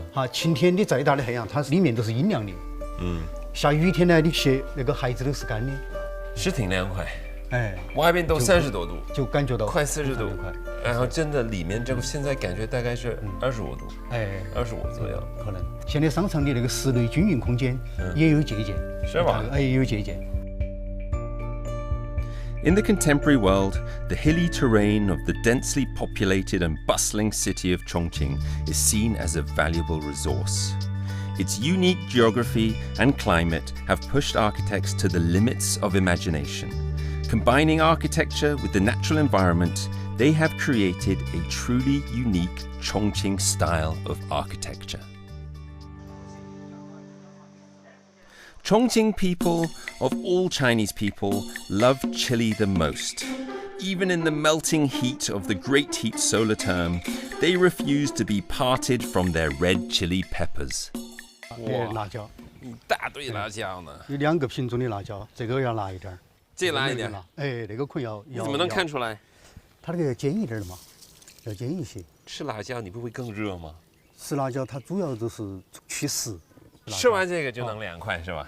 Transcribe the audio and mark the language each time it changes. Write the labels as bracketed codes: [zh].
[zh] 晴天的再大的太阳，它里面都是阴凉的。下雨天呢，你鞋那个鞋子都是干的。是挺凉快。哎，外边都30多度，就感觉到快40度快，然后真的里面这个现在感觉大概是25度，哎，25左右，可能。现在商场的那个室内均匀空间也有借鉴，是吧？哎，也有借鉴。 [en] In the contemporary world, the hilly terrain of the densely populated and bustling city of Chongqing is seen as a valuable resource. Its unique geography and climate have pushed architects to the limits of imagination. Combining architecture with the natural environment, they have created a truly unique Chongqing style of architecture. Chongqing people, of all Chinese people, love chili the most. Even in the melting heat of the great heat solar term, they refuse to be parted from their red chili peppers. [zh] 辣椒，一大堆辣椒呢。有2个品种的辣椒，这个要辣一点，这辣一点。哎，那个可能要。怎么能看出来？它那个要尖一点的嘛，要尖一些。吃辣椒你不会更热吗？吃辣椒它主要就是祛湿。吃完这个就能凉快是吧？